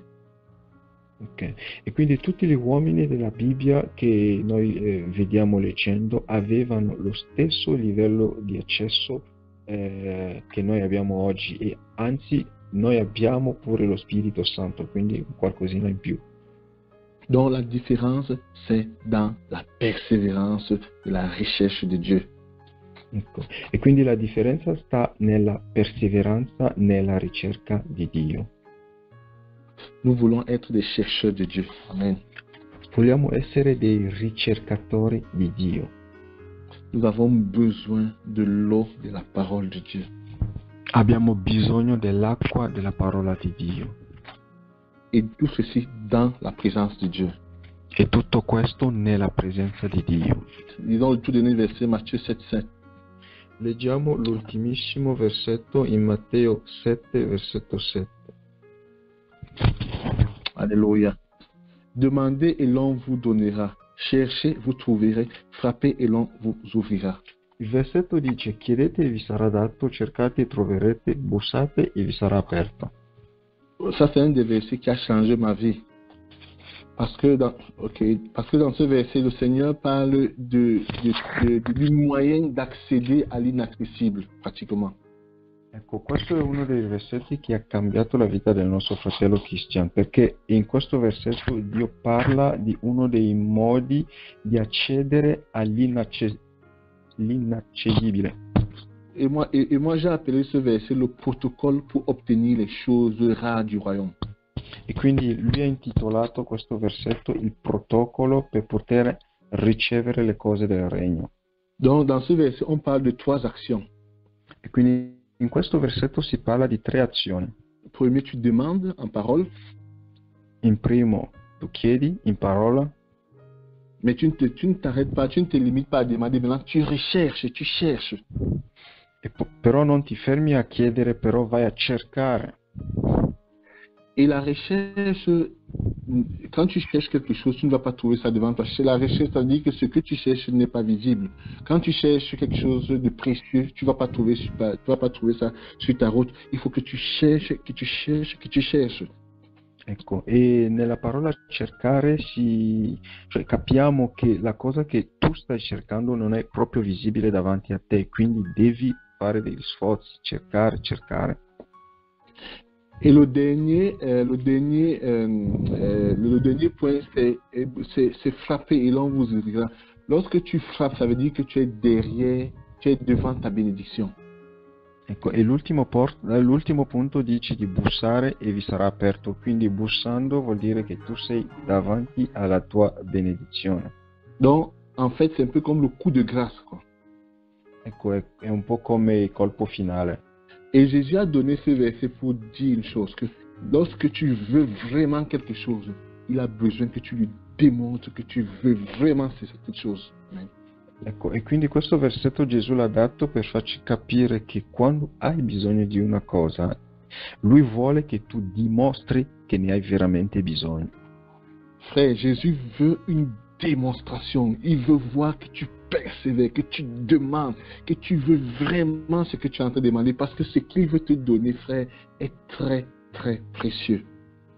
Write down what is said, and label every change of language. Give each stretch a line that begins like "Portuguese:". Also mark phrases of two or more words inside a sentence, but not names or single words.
Italian: Ok. E quindi tutti gli uomini della Bibbia che noi vediamo leggendo avevano lo stesso livello di accesso che noi abbiamo oggi e anzi noi abbiamo pure lo Spirito Santo, quindi qualcosina in più.
French: Donc la différence, c'est dans la persévérance de la recherche de Dieu.
Italian: Ecco. E quindi la differenza sta nella perseveranza, nella ricerca di Dio.
French: Nous voulons être des chercheurs de Dieu. Amen.
Italian: Vogliamo essere dei ricercatori di Dio.
French: Nous avons besoin de l'eau de la parole de Dieu.
Italian: Abbiamo bisogno dell'acqua della parola di Dio.
French: Et tout ceci dans la présence de Dieu.
Italian: E tutto questo nella presenza di Dio.
French: Lisons le tout dernier verset, Matthieu 7,7.
Italian: Leggiamo l'ultimissimo versetto in Matteo 7, versetto 7.
French: Alléluia. Demandez et l'on vous donnera. Cherchez, vous trouverez. Frappez et l'on vous ouvrira.
Italian: Il versetto dice: chiedete e vi sarà dato, cercate e troverete, bussate e vi sarà aperto.
French: Ça, c'est un des versets qui a changé ma vie. Parce que dans ce verset, le Seigneur parle du moyen d'accéder à l'inaccessible, pratiquement.
Italian: Ecco, questo è uno dei versetti che ha cambiato la vita del nostro fratello Christian, perché in questo versetto Dio parla di uno dei modi di accedere all'inaccessibile.
French: Et moi, j'ai appelé ce verset le protocole pour obtenir les choses rares du royaume.
Italian: E quindi lui ha intitolato questo versetto il protocollo per poter ricevere le cose del regno.
French: Donc, dans ce verset, on parle de 3 actions.
Italian: E quindi in questo versetto si parla di 3 azioni.
French: Premier, tu demandes en parole.
Italian: In primo, tu chiedi in parola.
French: Mais tu ne t'arrêtes pas, tu ne te limites pas à demander, maintenant tu recherches, tu cherches.
Italian: Però non ti fermi a chiedere, però vai a cercare.
French: Et la recherche, quand tu cherches quelque chose, tu ne vas pas trouver ça devant toi. Chez la recherche, ça veut dire que ce que tu cherches n'est pas visible. Quand tu cherches quelque chose de précieux, tu ne vas pas trouver ça sur ta route. Il faut que tu cherches, que tu cherches, que tu cherches.
Italian: Ecco, e nella parola cercare cioè capiamo che la cosa che tu stai cercando non è proprio visibile davanti a te, quindi devi fare degli sforzi, cercare.
French: Et le dernier point, c'est frapper et l'on vous ouvrira. Lorsque tu frappes, ça veut dire que tu es devant ta bénédiction.
Italian: Ecco, e l'ultimo punto dice di bussare e vi sarà aperto, quindi bussando vuol dire che tu sei davanti alla tua benedizione.
French: Donc, en fait, c'est un peu comme le coup de grâce, quoi.
Italian: Ecco, è un po' come il colpo finale.
French: Et Jésus a donné ce verset pour dire une chose, que lorsque tu veux vraiment quelque chose, il a besoin que tu lui démontres que tu veux vraiment cette chose. Amen.
Italian: Ecco, e quindi questo versetto Gesù l'ha dato per farci capire che quando hai bisogno di una cosa, Lui vuole che tu dimostri che ne hai veramente bisogno.
French: Frère, Jésus veut une démonstration. Il veut voir que tu persévères, que tu demandes, que tu veux vraiment ce que tu es en train de demander, parce que ce qu'il veut te donner, frère, est très, très précieux.